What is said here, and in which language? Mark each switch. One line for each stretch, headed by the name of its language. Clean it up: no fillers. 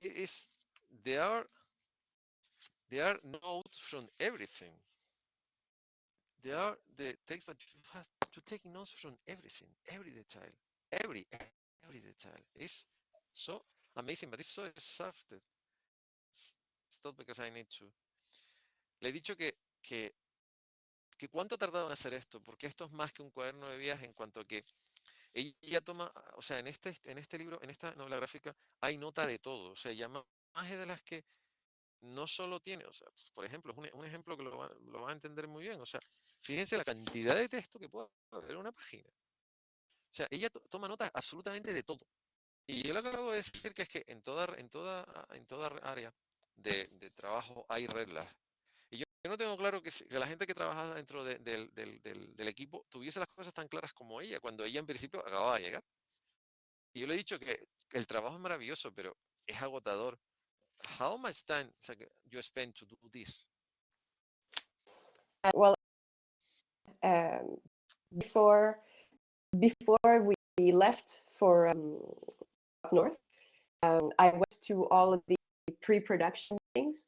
English: It's there are there are notes from everything. There are the text, but you have to take notes from everything, every detail, every every detail. It's so amazing, but it's so exhausted. Stop, because I need to.
Spanish: Le he dicho que cuánto ha tardado en hacer esto, porque esto es más que un cuaderno de viaje, en cuanto a que ella toma, o sea, en este libro, en esta novela gráfica, hay nota de todo, o sea, ya más de las que no solo tiene, o sea, por ejemplo, es un ejemplo que lo va a entender muy bien, o sea, fíjense la cantidad de texto que puede haber en una página. O sea, ella toma nota absolutamente de todo. Y yo le acabo de decir que es que en toda área de trabajo hay reglas. Y yo no tengo claro que la gente que trabaja dentro del equipo tuviese las cosas tan claras como ella, cuando ella en principio acababa de llegar. Y yo le he dicho que el trabajo es maravilloso, pero es agotador.
English: How much time you spend to do this? Well, um, before we left for up north, I went to all of the pre-production things.